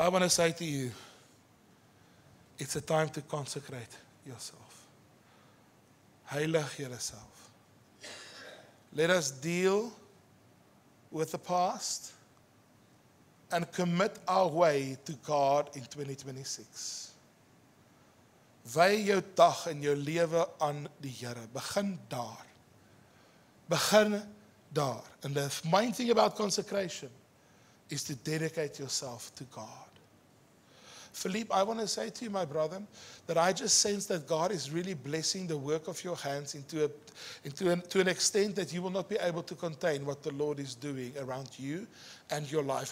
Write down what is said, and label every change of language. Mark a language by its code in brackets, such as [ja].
[en] So I want to say to you, it's a time to consecrate yourself. Heilig yourself. Let us deal with the past and commit our way to God in 2026. [af] Wy jou dag en jou lewe aan die Here. Begin daar. Begin daar. [en] And the main thing about consecration is to dedicate yourself to God. Philippe, I want to say to you, my brother, that I just sense that God is really blessing the work of your hands to an extent that you will not be able to contain what the Lord is doing around you and your life.